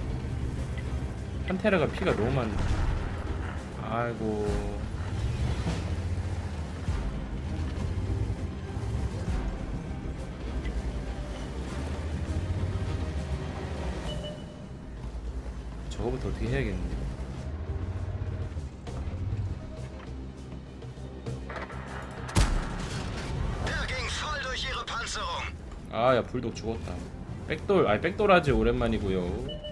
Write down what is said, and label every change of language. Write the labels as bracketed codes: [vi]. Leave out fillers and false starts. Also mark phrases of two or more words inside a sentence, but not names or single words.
[ko] 판테라가 피가 너무 많네. 아이고. 저거부터 어떻게 해야겠는데. [de] Der ging voll durch ihre Panzerung. [ko] 아 야 불독 죽었다. 백돌, 아니 백돌아지 오랜만이고요.